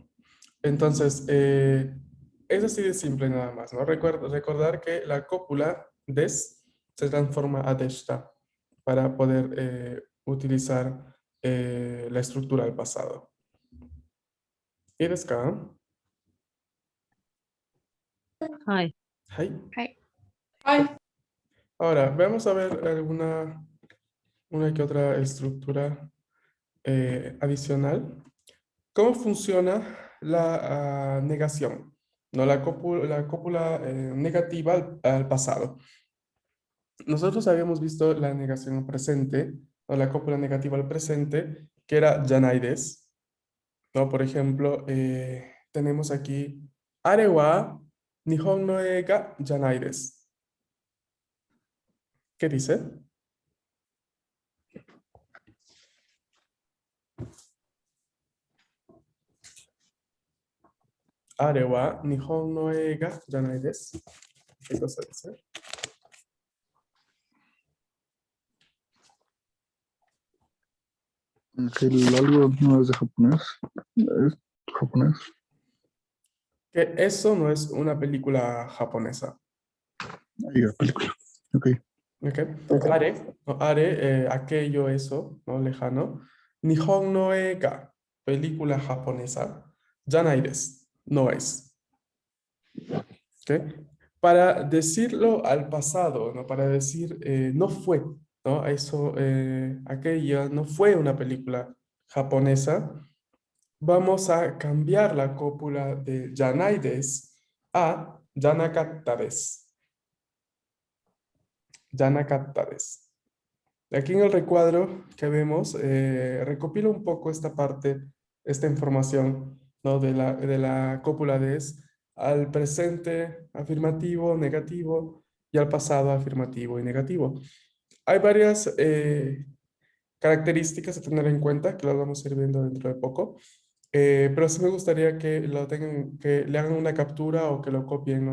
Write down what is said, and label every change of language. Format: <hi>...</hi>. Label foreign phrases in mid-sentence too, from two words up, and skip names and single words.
<es>Entonces, es así de simple nada más, ¿no? Recordar que la cópula des se transforma a deshita para poder utilizar la estructura del pasado.</es> <ja>¿Y ですか? はい。はい。はい。</ja> <es>Ay, Ahora, vamos a ver una que otra estructura adicional. ¿Cómo funciona la negación? ¿No? La cópula negativa al pasado. Nosotros habíamos visto la negación al presente, o la cópula negativa al presente, que era yanaides, ¿no? Por ejemplo, tenemos aquí</es> <ja>あれは日本の映画じゃないです.</ja> <es>¿Qué dice?</es> <ja>あれは日本の映画じゃないです.</ja> <es>¿Qué cosa dice? El algo no es de japonés. Es japonés. Que eso no es una película japonesa. Ahí la película. Ok. ¿Ok? Are, ¿no? Are, aquello, eso, ¿no? Lejano.</es> <ja>日本の映画,</ja> <es>película japonesa.</es> <ja>じゃないです,</ja> <es>no es. ¿Ok? Para decirlo al pasado, ¿no? Para decir no fue, ¿no? Eso, aquella no fue una película japonesa. Vamos a cambiar la cópula de</es> <ja>じゃないです</ja> <es>a</es> <ja>じゃなかったです. じゃなかったです.</ja> <es>Aquí en el recuadro que vemos, recopilo un poco esta parte, esta información, ¿no? De la cópula de es al presente afirmativo, negativo, y al pasado afirmativo y negativo. Hay varias características a tener en cuenta que las vamos a ir viendo dentro de poco, pero sí me gustaría que lo tengan, que le hagan una captura o que lo copien, ¿no?</es>